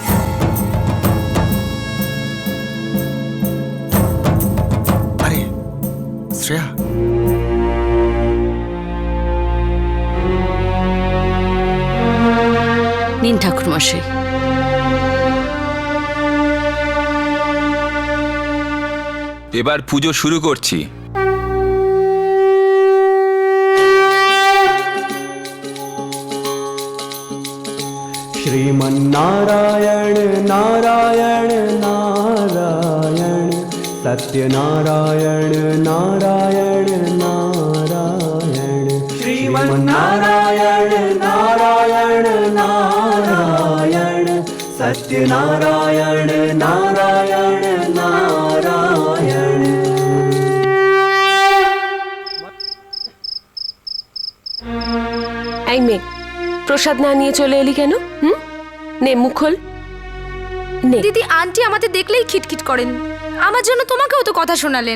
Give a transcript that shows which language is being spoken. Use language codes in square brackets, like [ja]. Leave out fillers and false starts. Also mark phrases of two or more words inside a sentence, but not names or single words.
[bn] আরে শ্রেয়া, নিন ঠাকুরমশাই। এবার পুজো শুরু করছি। [sa] श्रीमन्नारायण नारायण नारायण सत्यनारायण नारायण नारायण श्रीमन्नारायण नारायण नारायण सत्यनारायण नारायण नारायण। [bn] এই মেয়ে, প্রসাদ না নিয়ে চলে এলি কেন? নে মুখ খোল। নে। দিদি, আন্টি আমাদের দেখলেই খিটখিট করেন। আমার জন্য তোমাকেও তো কথা শোনালেন।